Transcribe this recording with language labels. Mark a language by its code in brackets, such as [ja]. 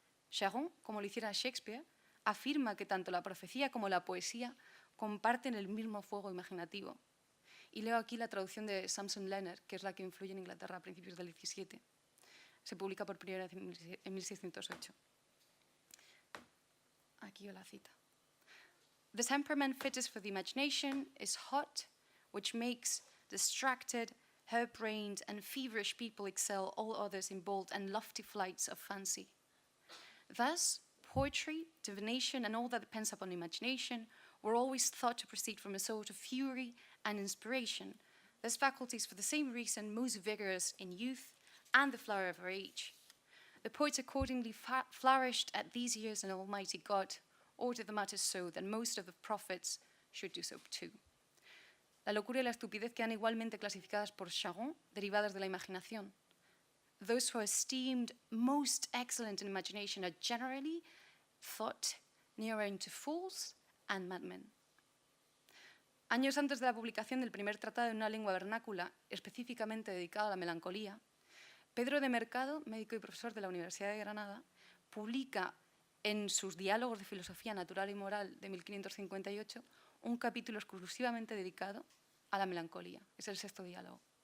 [es] Charon, como lo hiciera Shakespeare, afirma que tanto la profecía como la poesía comparten el mismo fuego imaginativo. Y leo aquí la traducción de Samson Leonard, que es la que influye en Inglaterra a principios del XVII. Se publica por primera vez en 1608. Aquí la cita. [en] «The temperament fittest for the imagination is hot, which makes distracted, hair-brained and feverish people excel all others in bold and lofty flights of fancy. Thus, poetry, divination, and all that depends upon imagination were always thought to proceed from a sort of fury and inspiration, those faculties for the same reason most vigorous in youth and the flower of our age. The poets accordingly flourished at these years in Almighty God, ordered the matter so that most of the prophets should do so too». [es] La locura y la estupidez quedan igualmente clasificadas por Charon, derivadas de la imaginación. [en] Those who are esteemed most excellent in imagination are generally thought nearer to fools and madmen. [es] Años antes de la publicación del primer tratado en una lengua vernácula específicamente dedicado a la melancolía, Pedro de Mercado, médico y profesor de la Universidad de Granada, publica en sus Diálogos de Filosofía Natural y Moral de 1558 un capítulo exclusivamente dedicado a la melancolía. Es el 6º diálogo.